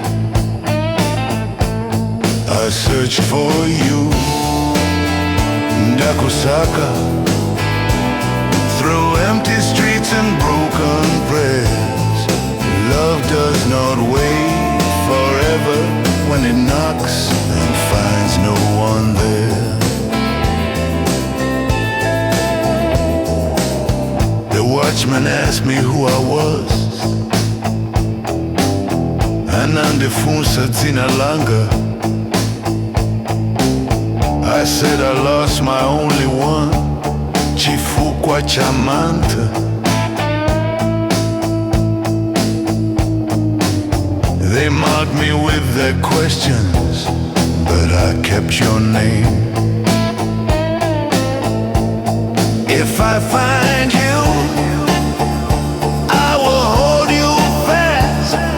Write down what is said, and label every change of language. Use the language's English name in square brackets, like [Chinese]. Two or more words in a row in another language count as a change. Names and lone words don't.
[English] I search for you, Ndakusaka, through empty streets and broken prayers. Love does not wait forever when it knocks and finds no one there. The watchman asked me who I was, [Nyanja] Anandifunsa dzina langa. [English] I said I lost my only one, [Nyanja] chifukwa chamanta. [English] They mocked me with their questions, but I kept your name. If I find you, I will hold you fast.